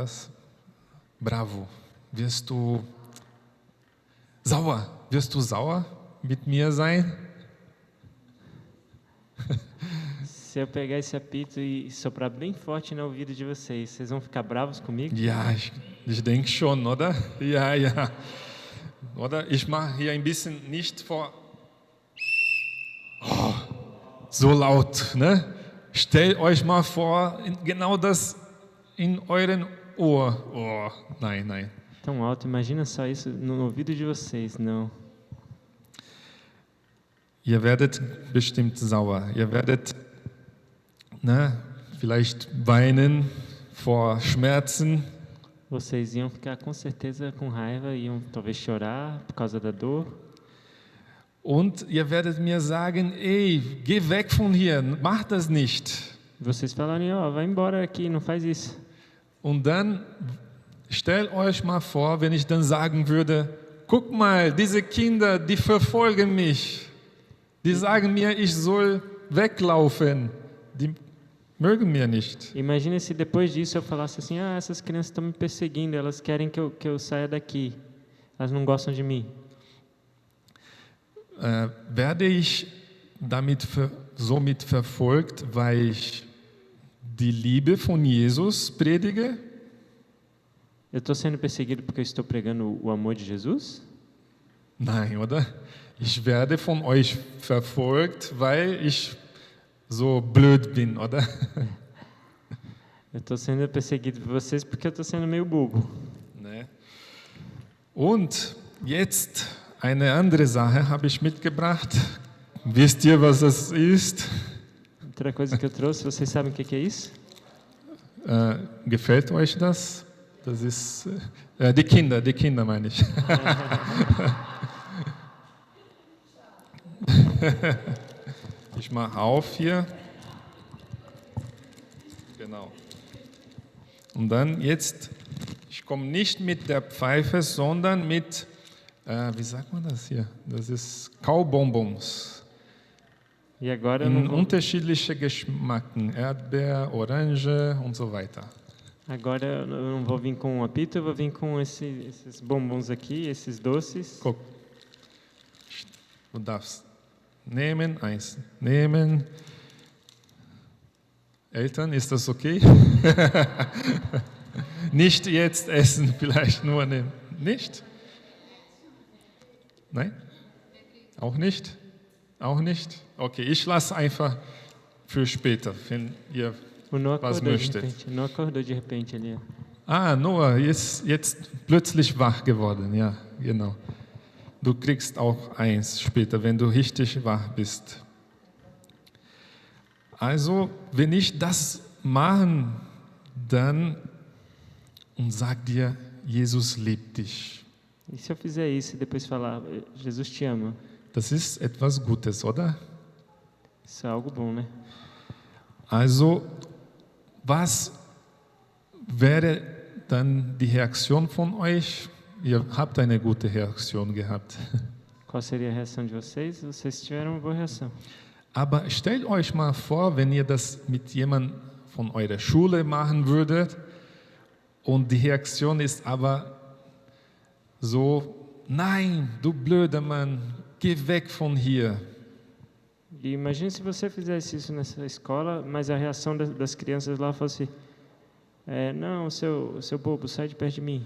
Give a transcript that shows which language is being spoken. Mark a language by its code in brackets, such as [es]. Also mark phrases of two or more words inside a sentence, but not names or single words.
[de] das? Bravo. Wirst du sauer? Wirst du sauer mit mir sein? [pt] Se eu pegar esse apito e soprar bem forte no ouvido de vocês, vocês vão ficar bravos comigo? [de] Ja, ich denke schon, oder? Ja, ja. Oder ich mache hier ein bisschen nicht vor. Oh, so laut, ne? Stellt euch mal vor, genau das in euren Ohr. Oh, nein, nein. [pt] Tão alto, imagina só isso no ouvido de vocês, não. [de] Ihr werdet bestimmt sauer. Ihr werdet, ne, vielleicht weinen vor Schmerzen. [pt] Vocês iam ficar com certeza com raiva, iam talvez chorar por causa da dor. [de] Und ihr werdet mir sagen, ey, geh weg von hier, mach das nicht. [pt] Vocês falarem, ó, vai embora aqui, não faz isso. [de] Und dann stellt euch mal vor, wenn ich dann sagen würde, guck mal, diese Kinder, die verfolgen mich. Die sagen mir, ich soll weglaufen. Die mögen mir nicht. [pt] Imagine se depois disso eu falasse assim, essas crianças estão me perseguindo, elas querem que eu saia daqui. Elas não gostam de mim. [de] Werde ich somit verfolgt, weil ich die Liebe von Jesus predige? [pt] Eu estou sendo perseguido porque eu estou pregando o amor de Jesus? [de] Nein, oder? Ich werde von euch verfolgt, weil ich so blöd bin, oder? [pt] Eu estou sendo perseguido por vocês porque eu estou sendo meio bobo. Ne? [de] Und jetzt eine andere Sache habe ich mitgebracht. Wisst ihr, was das ist? [pt] Outra coisa que eu trouxe, vocês sabem o que é isso? [de] Gefällt euch das? Das ist die Kinder meine ich. Ich mache auf hier. Genau. Und dann jetzt, ich komme nicht mit der Pfeife, sondern mit, wie sagt man das hier? Das ist Kaubonbons. [pt] E agora eu [de] In [pt] não vou, [de] unterschiedliche Geschmacken, Erdbeer, Orange und so weiter. [pt] agora eu não vou vir com um apito, eu vou vir com esses bombons aqui, esses doces. [de] Guck. Du darfst nehmen, eins nehmen. Eltern, ist das okay? Nicht jetzt essen, vielleicht nur nehmen. Nicht? Nein? Auch nicht? Auch nicht? Okay, ich lasse einfach für später, wenn ihr [pt] O Noah [de] was [pt] acordou de [de] möchtet. [pt] repente. O Noah acordou de repente ali. Ó. [de] Ah, Noah ist jetzt plötzlich wach geworden, ja, genau. Du kriegst auch eins später, wenn du richtig wach bist. Also, wenn ich das machen, dann und sag dir, Jesus liebt dich. [pt] E se eu fizer isso e depois falar, Jesus te ama? [de] Das ist etwas Gutes, oder? [pt] Isso é algo bom, né? [de] Also, was wäre dann die Reaktion von euch? Ihr habt eine gute Reaktion gehabt. [pt] Qual seria a reação de vocês? Vocês tiveram uma boa reação. [de] Aber stellt euch mal vor, wenn ihr das mit jemandem von eurer Schule machen würdet und die Reaktion ist aber so, nein, du blöder Mann, geh weg von hier. [pt] E imagine se você fizesse isso nessa escola, mas a reação das crianças lá fosse: não, seu bobo, sai de perto de mim.